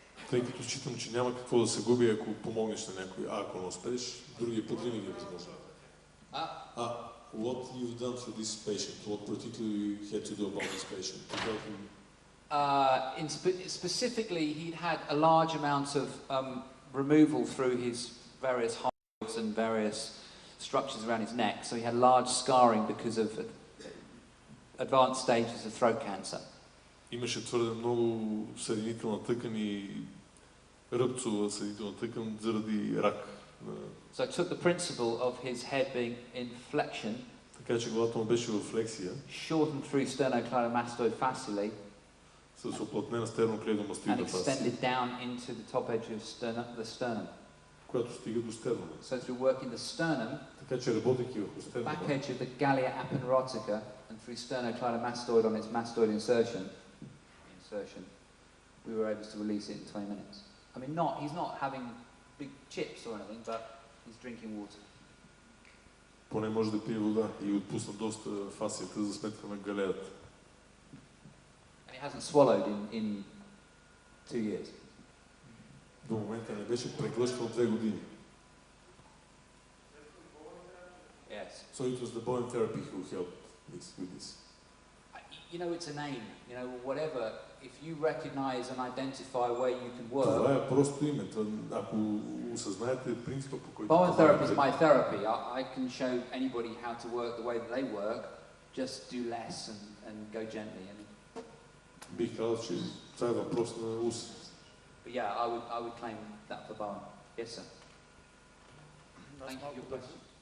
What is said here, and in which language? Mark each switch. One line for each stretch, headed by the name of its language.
Bulgarian: Тъй като считам, че няма какво да се губи, ако помогнеш на някой. Ако не успееш, другия път винаги е възможно.
English: What you've done for this patient? What particularly you had to do about this patient to help him? Specifically, he'd had a large amount of removal through his various hives and various structures around his neck, so he had large scarring because of advanced stages of throat cancer.
Bulgarian: Имаше твърде много съединителна тъкан и ръбцова съединителна тъкан заради рак.
English: So I took the principle of his head being in flexion.
Bulgarian: Така че главата му беше в флексия.
English: Shortened through sternocleidomastoid fasciae.
Bulgarian: С оплътнена стерноклейдомастоидна фасция.
English: And extended down into the top edge of the sternum.
Bulgarian: Която стига до стернума.
English: So through working the sternum.
Bulgarian: Така че работейки върху стернума.
English: Back edge of the galea aponeurotica and through sternocleidomastoid on its mastoid insertion, we were able to release it in 20 minutes. I mean, he's not having big chips or anything, but he's drinking water.
Bulgarian: Поне може да пие вода и отпусна доста фасията за сметка на галеята.
English: And he hasn't swallowed in 2 years.
Bulgarian: До момента не беше преглъщал 2 години.
English: Yes. So it was the Bowen therapy who helped with this. You know, it's a name. You know, whatever. If you recognize and identify where you can work.
Bulgarian: Това е просто име. Ако осъзнаете принципа, по който
English: Bowen therapy is my therapy. I can show anybody how to work the way that they work. Just do less and go gently.
Bulgarian: Бих казал, че това е въпрос на ус.
English: But yeah, I would claim that for Bowen. Yes, sir. Thank you for your question.